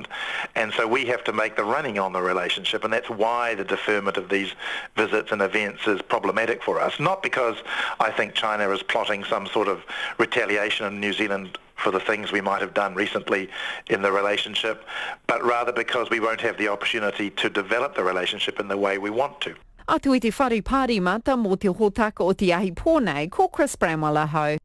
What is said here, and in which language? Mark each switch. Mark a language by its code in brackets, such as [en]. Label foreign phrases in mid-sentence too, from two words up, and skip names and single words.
[en] And so we have to make the running on the relationship, and that's why the deferment of these visits and events is problematic for us. Not because I think China is plotting some sort of retaliation in New Zealand for the things we might have done recently in the relationship, but rather because we won't have the opportunity to develop the relationship in the way we want to. [mi] Atu i te whare pāri mata mō te hōtaka o te ahi pōnei, ko Chris Bramwell ahau.